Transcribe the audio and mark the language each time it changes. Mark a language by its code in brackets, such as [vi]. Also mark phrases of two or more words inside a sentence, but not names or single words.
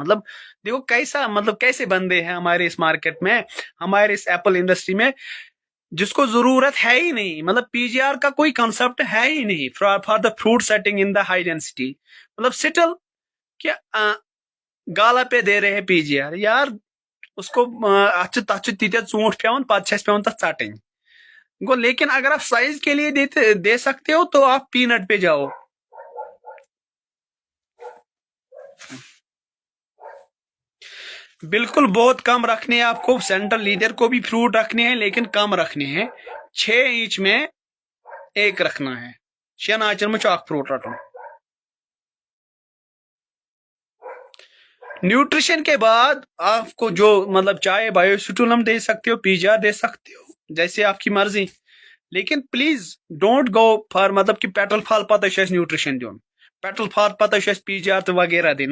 [ur] مطلب دیکھو کیسے بندے ہیں ہمارے اس مارکیٹ میں، ہمارے اس [en] apple industry [ur] میں، جس کو ضرورت ہے ہی نہیں. مطلب پی جی آر کا کوئی کنسپٹ ہے ہی نہیں [en] for the fruit setting in the high density. [ur] مطلب سٹل کیا گالا پہ دے رہے ہیں پی جی آر. [ks] یار اس کو تک تیتیا ژوٗنٛٹھۍ پیوان پتہ چھس پیوان تک ژٹٕنۍ گو. [ur] لیکن اگر آپ سائز کے لیے دے سکتے ہو تو آپ پینٹ پہ جاؤ. بالکل بہت کم رکھنے ہیں آپ کو. سینٹرل لیڈر کو بھی فروٹ رکھنے ہیں لیکن کم رکھنے ہیں. 6 انچ میں ایک رکھنا ہے. [ks] 6 آنچن میں اکھ فروٹ رٹن. [ur] نیوٹریشن کے بعد آپ کو جو مطلب چاہے [en] bio stimulant [ur] دے سکتے ہو، پی جی آر دے سکتے ہو، جیسے آپ کی مرضی. لیکن پلیز [en] don't go for [ur] مطلب کہ [ks] پیٹل فال پتہ نیوٹریشن دون، [ur] پیٹل فال پتہ پی جی آر تو وغیرہ دے.